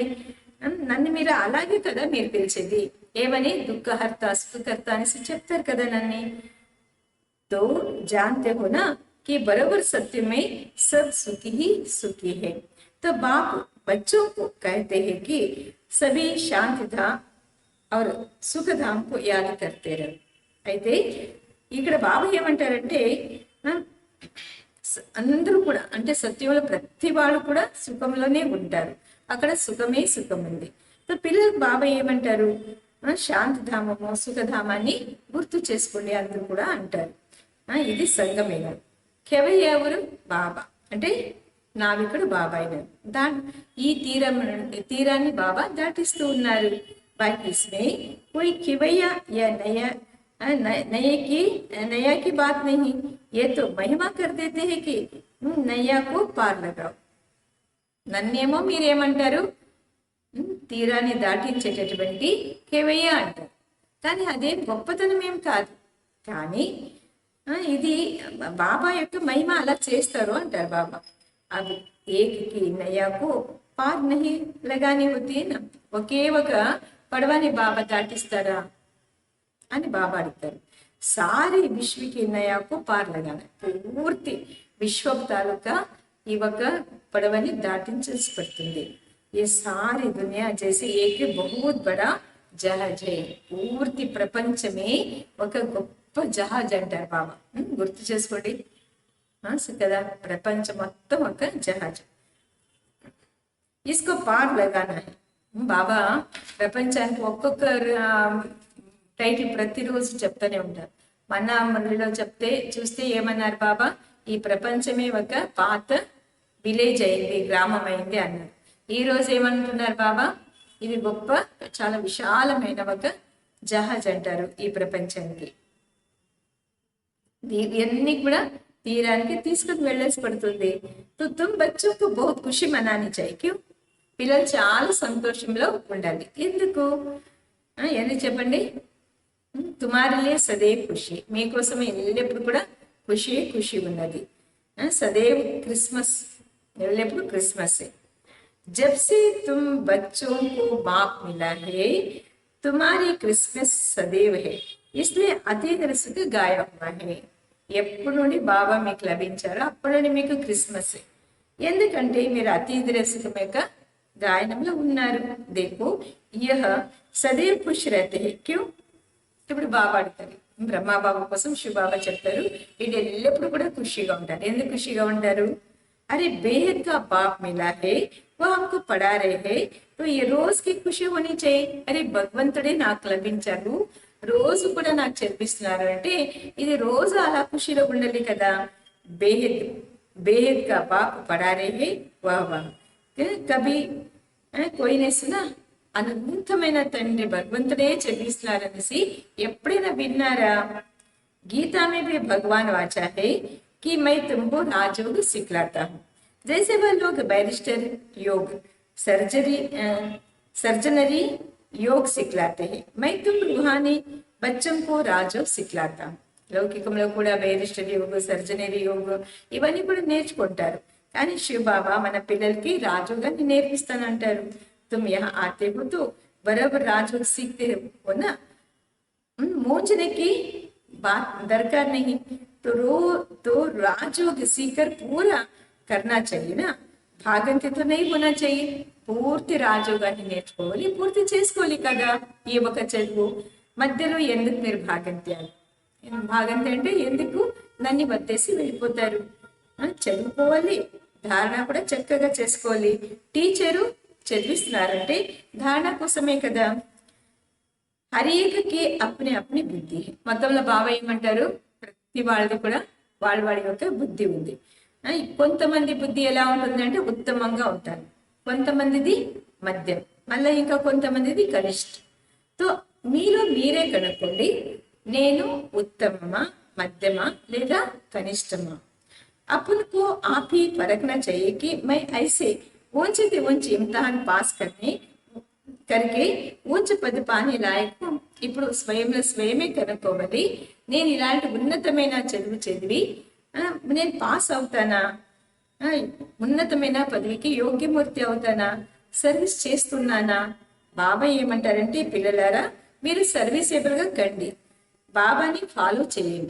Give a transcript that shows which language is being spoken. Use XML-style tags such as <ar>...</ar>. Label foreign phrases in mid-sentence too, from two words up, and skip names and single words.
<te>నన్ను మీరు అలాగే కదా మీరు పిలిచేది, ఏమని దుఃఖహర్త సుఖకర్త అనేసి చెప్తారు కదా నన్ను.</te> <hi>तो जानते हो ना कि बराबर सत्य में सब सुखी ही सुखी है. तो बाप बच्चों को कहते हैं कि सभी शांति धाम और सुख धाम को याद करते रहो.</hi> <te>అయితే ఇక్కడ బాబా ఏమంటారంటే అందరూ కూడా అంటే సత్యంలో ప్రతి వాళ్ళు కూడా సుఖంలోనే ఉంటారు, అక్కడ సుఖమే సుఖం ఉంది. సో పిల్లలకు బాబా ఏమంటారు, శాంతిధామము సుఖధామాన్ని గుర్తు చేసుకోండి అందరూ కూడా అంటారు. ఇది సంగమేనం. కెవయ్య ఎవరు? బాబా అంటే నావికుడు బాబా అయినారు. ఈ తీరాన్ని బాబా దాటిస్తూ ఉన్నారు.</te> <hi>బాకీస్మే कोई खिवैया या नया की बात नहीं, ये तो महिमा कर देते हैं कि नया को पार लगाओ.</hi> <te>నన్నేమో మీరేమంటారు, తీరాన్ని దాటించేటటువంటి కేవయ్య అంటారు. కానీ అదేం గొప్పతనం ఏం కాదు, కానీ ఇది బాబా యొక్క మహిమ అలా చేస్తారు అంటారు బాబా.</te> <hi>अभी एक ही नैया को पार नहीं लगानी होती ना,</hi> <te>ఒకే ఒక పడవని బాబా దాటిస్తారా అని బాబా అడుగుతారు.</te> <hi>सारी विश्व की नैया को पार लगाना,</hi> <te>పూర్తి విశ్వ తాలూకా ఈ ఒక పడవని దాటించాల్సి పడుతుంది.</te> <hi>ये सारी दुनिया जैसे एक बहुत बड़ा जहाज है,</hi> <te>పూర్తి ప్రపంచమే ఒక గొప్ప జహాజ్ అంటారు బాబా. గుర్తు చేసుకోండి కదా, ప్రపంచం మొత్తం ఒక జహాజ్.</te> <hi>इसको पार लगाना है.</hi> <te>బాబా ప్రపంచానికి ఒక్కొక్క టైటిల్ ప్రతిరోజు చెప్తూనే ఉంటారు. మన మందిలో చూస్తే ఏమన్నారు బాబా, ఈ ప్రపంచమే ఒక పాత విలేజ్ అయింది, గ్రామం అయింది అన్నారు. ఈ రోజు ఏమంటున్నారు బాబా, ఇది గొప్ప చాలా విశాలమైన ఒక జహాజ్ అంటారు ఈ ప్రపంచానికి. ఇవన్నీ కూడా తీరానికి తీసుకుని వెళ్ళేసి పడుతుంది.</te> <hi>तुम बच्चों को बहुत खुशी मनानी चाहिए. क्यों?</hi> <te>పిల్లలు చాలా సంతోషంలో ఉండాలి. ఎందుకు చెప్పండి.</te> <hi>तुम्हारे लिए सदैव खुशी,</hi> <te>మీకోసం ఎల్లప్పుడు కూడా ఖుషి ఉన్నది. సదేవ్ క్రిస్మస్, ఎల్లప్పుడు క్రిస్మస్.</te> <hi>जब से तुम बच्चों को बाप मिला है, तुम्हारी क्रिसमस सदैव है, इसलिए अतीत रसक गाया हुआ है.</hi> <te>ఎప్పుడు నుండి బాబా మీకు లభించారో అప్పటి నుండి మీకు క్రిస్మస్. ఎందుకంటే మీరు అతీత రసకం యొక్క గాయనంలో ఉన్నారు.</te> <hi>देखो यह సदैव खुश रहते हैं. क्यों?</hi> <te>ఇప్పుడు బాబా అడుగుతారు, బ్రహ్మా బాబా కోసం శివబాబా చెప్తారు, వీడు ఎల్లప్పుడు కూడా ఖుషిగా ఉంటారు. ఎందుకు ఖుషిగా ఉంటారు?</te> <hi>अरे बेहद का बाप मिला है, वो हमको पढ़ा रहे हैं, तो ये रोज की खुशी होनी चाहिए.</hi> <te>अरे భగవంతుడే నాకు లభించారు, రోజు కూడా నాకు చదివిస్తున్నారు అంటే ఇది రోజు అలా ఖుషిలో ఉండాలి కదా.</te> <hi>बेहद का बाप పढ़ा रहे हैं, वाह वाह. कभी कोई ने सुना,</hi> <te>అనంతమైన తండ్రి భగవంతుడే చదివిస్తున్నారనేసి ఎప్పుడైనా విన్నారా?</te> <hi>गीता में भी भगवान वाचा है कि मैं तुमको राजयोग सिखलाता हूँ. जैसे वह लोग बैरिस्टर योग, सर्जनरी योग सिखलाते हैं, मैं तुम रूहानी बच्चों को राजयोग सिखलाता हूँ.</hi> <te>లౌకికంలో కూడా బైరిస్టర్ యోగ, సర్జనరీ యోగ ఇవన్నీ కూడా నేర్చుకుంటారు. కానీ శివ బాబా మన పిల్లలకి రాజయోగాన్ని నేర్పిస్తానంటారు.</te> <hi>तुम यहाँ आते हो तो बराबर राजयोग सीखते हो ना, मोचने की बात दरकार नहीं. तो राजयोग सीखकर पूरा करना चाहिए ना, భాగంతి तो नहीं होना चाहिए.</hi> <te>పూర్తి రాజయోగాన్ని నేర్చుకోవాలి, పూర్తి చేసుకోవాలి కదా ఈ ఒక చదువు. మధ్యలో ఎందుకు మీరు భాగంతి అంటే ఎందుకు నన్ను వదిలేసి వెళ్ళిపోతారు? చదువుకోవాలి, ధారణ కూడా చక్కగా చేసుకోవాలి. టీచరు చదివిస్తున్నారంటే ధారణ కోసమే కదా.</te> <hi>हर एक की अपनी अपनी बुद्धि है.</hi> <te>మొత్తంలో బాబా ఏమంటారు, ప్రతి వాళ్ళది కూడా వాళ్ళ వాడి యొక్క బుద్ధి ఉంది. కొంతమంది బుద్ధి ఎలా ఉంటుంది అంటే ఉత్తమంగా ఉంటారు, కొంతమందిది మధ్యం, మళ్ళీ ఇంకా కొంతమందిది కనిష్ట. తో మీరు మీరే కనుక్కోండి, నేను ఉత్తమమా, మధ్యమా లేదా కనిష్టమా.</te> <hi>अपन को आप ही परखना चाहिए कि मैं ऐसे ऊंचे से ऊंचे इम्तिहान पास करके ऊंच पद पाने लायक.</hi> <te>ఇప్పుడు స్వయమే కనుక్కోవాలి, నేను ఇలాంటి ఉన్నతమైన చదువు చదివి నేను పాస్ అవుతానా, ఉన్నతమైన పదవికి యోగ్యమూర్తి అవుతానా, సర్వీస్ చేస్తున్నానా. బాబా ఏమంటారంటే, పిల్లలారా మీరు సర్వీసేబుల్ గా కండి, బాబాని ఫాలో చేయండి.</te>